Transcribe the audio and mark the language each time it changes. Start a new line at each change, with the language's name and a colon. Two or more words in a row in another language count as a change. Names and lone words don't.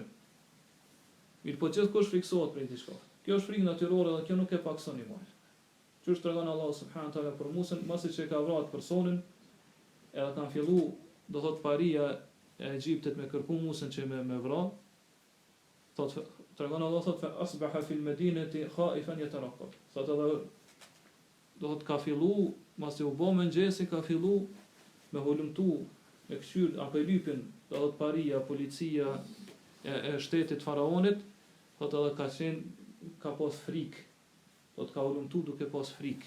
Albanian: Mirë, po gjithkush friksohet për diçka. Kjo është frikë natyrore dhe kjo nuk e pakson imanin. Qysh tregon Allah
Arabic: سبحانه تعالى
Albanian: për Musën, masi që ka vrarë personin, edhe kanë filluar, do thot paria e Egjiptit me kërku Musën që me vrarë. Thot tregon Allah thot
Arabic: فأصبح في المدينة خائفا يترقب.
Albanian: Thot edhe do të ka fillu, masi u bo mëngjesi, ka fillu me hulumtu, me këshyr apo lypin, do të paria, policia e shtetit faraonit, do të edhe ka pas frikë, do të ka hulumtu duke pas frikë.